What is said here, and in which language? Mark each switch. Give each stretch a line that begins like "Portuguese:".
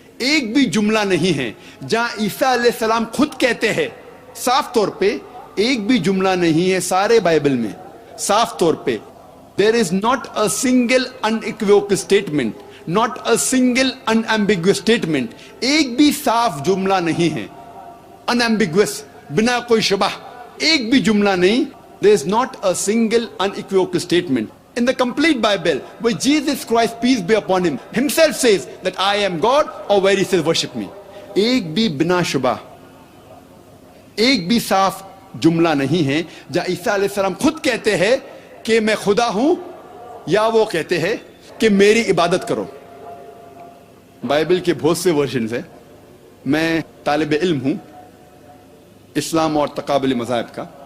Urdu: ایک بھی جملہ نہیں ہے جہاں عیسیٰ علیہ السلام خود کہتے ہیں صاف طور پہ, ایک بھی جملہ نہیں ہے سارے بائبل میں صاف طور پہ,
English: there is not a single unequivocal statement, not a single unambiguous statement,
Urdu: ایک بھی صاف جملہ نہیں ہے
English: unambiguous,
Urdu: بنا کوئی شبہ, ایک بھی جملہ نہیں.
English: there is not a single unequivocal statement in the complete Bible where Jesus Christ, peace be upon him, himself says that I am God, or where he says worship me.
Urdu: ایک بھی بنا شبہ, ایک بھی صاف جملہ نہیں ہے جہاں عیسیٰ علیہ السلام خود کہتے ہیں کہ میں خدا ہوں, یا وہ کہتے ہیں کہ میری عبادت کرو. بائبل کے بہت سے ورژنز ہیں. میں طالب علم ہوں اسلام اور تقابل مذاہب کا.